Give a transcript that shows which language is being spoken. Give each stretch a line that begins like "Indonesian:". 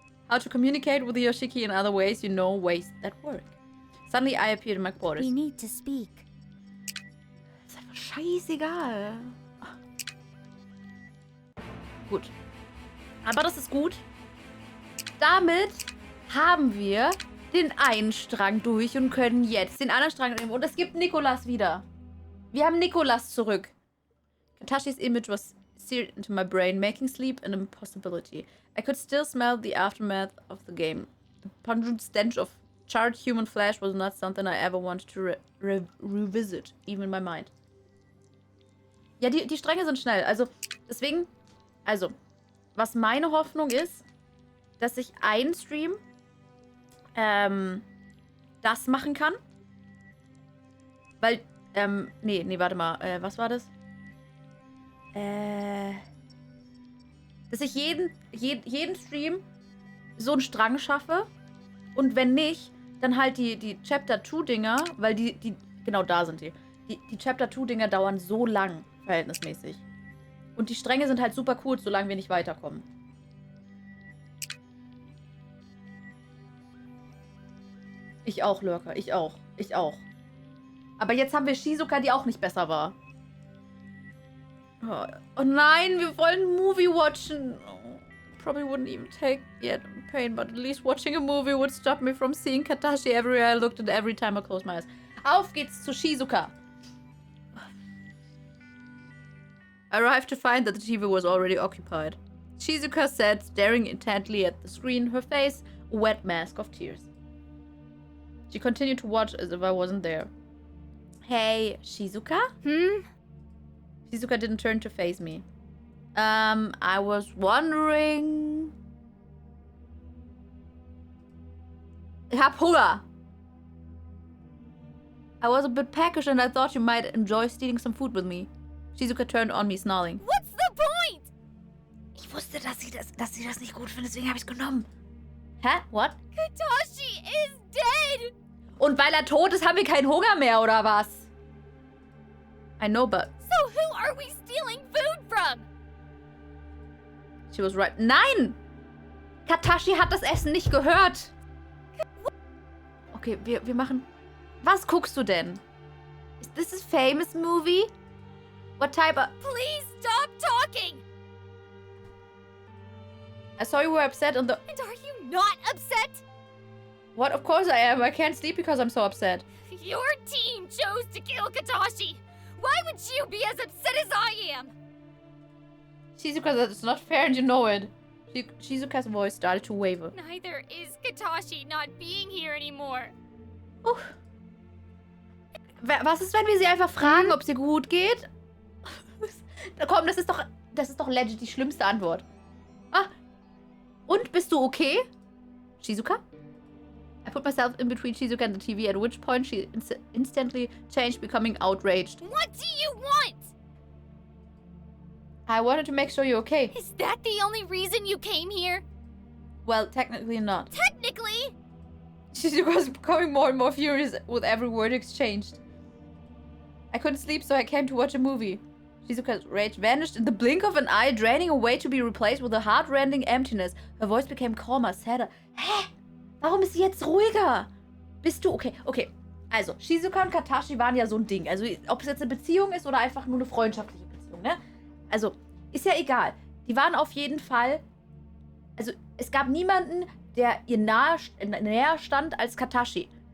English: How to communicate with Yoshiki in other ways ways that work. Suddenly I appeared in my quarters. We need to speak.
German: Ist einfach scheißegal. Gut. Aber das ist gut. damit haben wir den einen Strang durch und können jetzt den anderen Strang nehmen. Und es gibt Nikolas wieder. Wir haben Nikolas zurück.
English: Katashis image was seared into my brain, making sleep an impossibility. I could still smell the aftermath of the game. The pungent stench of charred human flesh was not something I ever wanted to revisit, even in my mind.
German: Ja, die Stränge sind schnell. Also, deswegen, was meine Hoffnung ist, dass ich einen Stream das machen kann. Weil, nee, warte mal. Was war das? Dass ich jeden Stream so einen Strang schaffe. Und wenn nicht, dann halt die Chapter-2-Dinger, weil die genau da sind die. Die Chapter-2-Dinger dauern so lang, verhältnismäßig. Und die Stränge sind halt super kurz, solange wir nicht weiterkommen. Ich auch, Lurker. Ich auch. Aber jetzt haben wir Shizuka, die auch nicht besser war. Oh nein, wir wollen einen Movie
English: watchen. Oh, probably wouldn't even take yet pain, but at least watching a movie would stop me from seeing Katashi everywhere I looked and every time I closed my eyes.
German: Auf geht's zu Shizuka.
English: I arrived to find that the TV was already occupied. Shizuka sat staring intently at the screen, her face a wet mask of tears. She continued to watch as if I wasn't there. Hey, Shizuka? Shizuka didn't turn to face me. I was wondering...
German: Ich hab Hunger.
English: I was a bit peckish and I thought you might enjoy stealing some food with me. Shizuka turned on me, snarling. What's the point?
German: Ich wusste, dass sie das nicht gut findet, deswegen habe ich's genommen.
English: Hä? What? Katashi is dead!
German: Und weil er tot ist, haben wir keinen Hunger mehr, oder was?
English: I know, but... So who are we stealing food from? She was right.
German: Nein! Katashi hat das Essen nicht gehört. Okay, wir machen... Was guckst du denn?
English: Is this a famous movie? What type of... Please stop talking! I saw you were upset on the... And are you not upset? What? Of course I am. I can't sleep because I'm so upset. Your team chose to kill Katashi. Why would you be as upset as I am? Shizuka, that's not fair and you know it. Shizuka's voice started to waver. Neither is Katashi not being here anymore.
German: Was ist, wenn wir sie einfach fragen, ob es ihr gut geht? Komm, das ist doch legit die schlimmste Antwort. Ah, und, bist du okay? Shizuka?
English: I put myself in between Shizuka and the TV, at which point she instantly changed, becoming outraged. What do you want? I wanted to make sure you're okay. Is that the only reason you came here? Well, technically not. Technically? Shizuka was becoming more and more furious with every word exchanged. I couldn't sleep, so I came to watch a movie. Shizuka's rage vanished in the blink of an eye, draining away to be replaced with a heart-rending emptiness. Her voice became calmer, sadder. Hä?
German: Warum ist sie jetzt ruhiger? Bist du okay? Okay, also, Shizuka und Katashi waren ja so ein Ding. Also, ob es jetzt eine Beziehung ist oder einfach nur eine freundschaftliche Beziehung, ne? Also, ist ja egal. Die waren auf jeden Fall... Also, es gab niemanden, der ihr näher stand als Katashi.